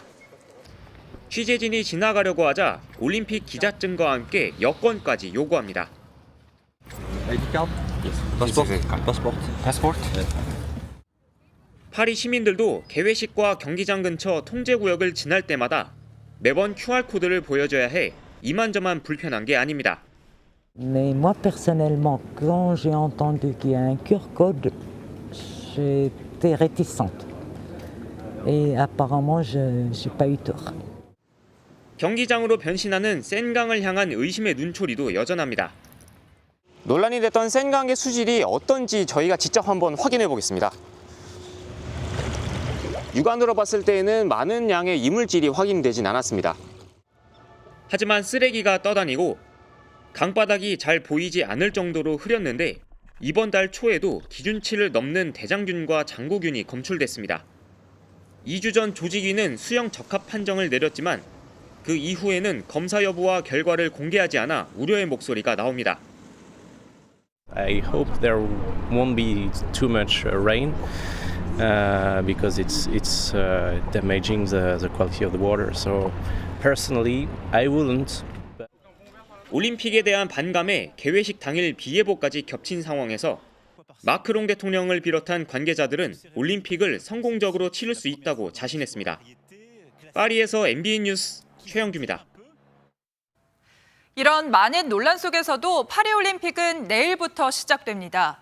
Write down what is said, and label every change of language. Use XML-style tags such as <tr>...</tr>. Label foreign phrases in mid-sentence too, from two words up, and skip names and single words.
<ko>취재진이 지나가려고 하자 올림픽 기자증과 함께 여권까지 요구합니다. 파리 시민들도 개회식과 경기장 근처 통제구역을 지날 때마다 매번 QR코드를 보여줘야 해 이만저만 불편한 게 아닙니다.</ko> <fr>Mais moi personnellement, quand j'ai entendu qu'il y a un QR code, j'étais réticente. Et apparemment, je n'ai pas eu tort.</fr> <ko>경기장으로 변신하는 센강을 향한 의심의 눈초리도 여전합니다. 논란이 됐던 센강의 수질이 어떤지 저희가 직접 한번 확인해 보겠습니다. 육안으로 봤을 때에는 많은 양의 이물질이 확인되진 않았습니다. 하지만 쓰레기가 떠다니고 강바닥이 잘 보이지 않을 정도로 흐렸는데 이번 달 초에도 기준치를 넘는 대장균과 장고균이 검출됐습니다. 2주 전 조직위는 수영 적합 판정을 내렸지만 그 이후에는 검사 여부와 결과를 공개하지 않아 우려의 목소리가 나옵니다.</ko> <en>I hope there won't be too much rain because it's damaging the quality of the water. So personally, I wouldn't.</en> <ko>올림픽에 대한 반감에 개회식 당일 비 예보까지 겹친 상황에서 마크롱 대통령을 비롯한 관계자들은 올림픽을 성공적으로 치를 수 있다고 자신했습니다. 파리에서 MBN 뉴스 최영규입니다. 이런 많은 논란 속에서도 파리올림픽은 내일부터 시작됩니다.</ko>